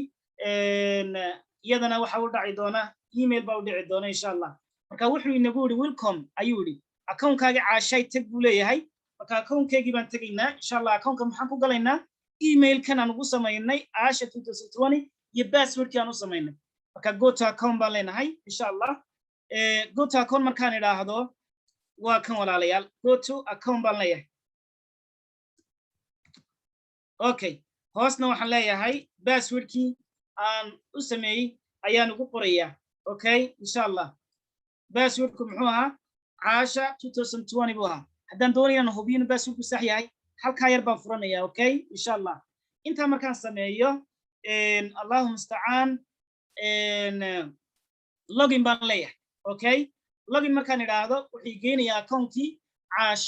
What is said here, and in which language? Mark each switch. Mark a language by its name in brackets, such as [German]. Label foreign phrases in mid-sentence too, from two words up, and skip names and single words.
[Somali] iyadana waxa u dhaci doona email baa u dhici doona [Arabic] insha Allah [Somali] marka wuxuu inagu yiri welcome ayuu yiri account-kaaga Caashay tag buu leeyahay marka account-keegii baan tagaynaa [Arabic] insha Allah [Somali] account-ka maxaan ku galaynaa email-kan aan ugu sameeynay Aasha 2020 iyo password-kii aan u sameeynay marka [English] go to account [Somali] baan leenahay [Arabic] insha Allah [English] go to account [Somali] markaan idhaahdo waa kan walaalayaal [English] go to account [Somali] baan leeyahay okay hoosna waxaan leeyahay passwordkii aan u sameeyay ayaan ugu qorayaa okay [Arabic] insha Allah [Somali] passwordku muxuu ahaa Caasha 2020 buu ahaa haddaan doonayo inaan hubiyo in passwordku sax yahay halkaa yar baan furanayaa okay [Arabic] insha Allah [Somali] intaa markaan sameeyo [Arabic] Allahumma musta'an [Somali] login baan leeyahay okay login markaan idhaahdo wuxuu geenayaa account-kii Caasha